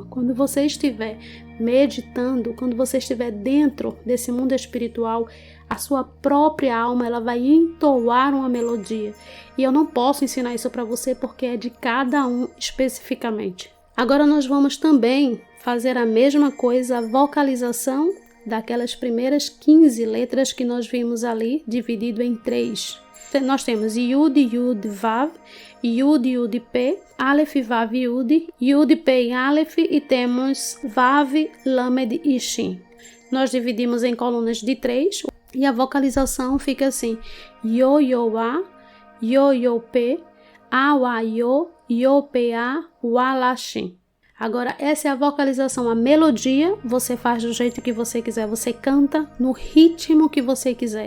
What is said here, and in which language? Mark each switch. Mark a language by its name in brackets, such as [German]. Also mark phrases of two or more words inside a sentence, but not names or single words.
[Portuguese] Quando você estiver meditando, quando você estiver dentro desse mundo espiritual, a sua própria alma ela vai entoar uma melodia. E eu não posso ensinar isso para você porque é de cada um especificamente. Agora nós vamos também fazer a mesma coisa, a vocalização daquelas primeiras 15 letras que nós vimos ali, dividido em 3. Nós temos [Hebrew] יוד, יוד, וו, יוד, יוד, פא, אלף, וו, יוד, יוד, פא, אלף [Portuguese] e temos [Hebrew] Vav, Lamed e Shin. [Portuguese] Nós dividimos em colunas de 3 e a vocalização fica assim: Yo, Yo, A, Yo, Yo, P, A, Wa, Yo, Yo, P, A, Wa, La, Shin. Agora, essa é a vocalização, a melodia, você faz do jeito que você quiser, você canta no ritmo que você quiser.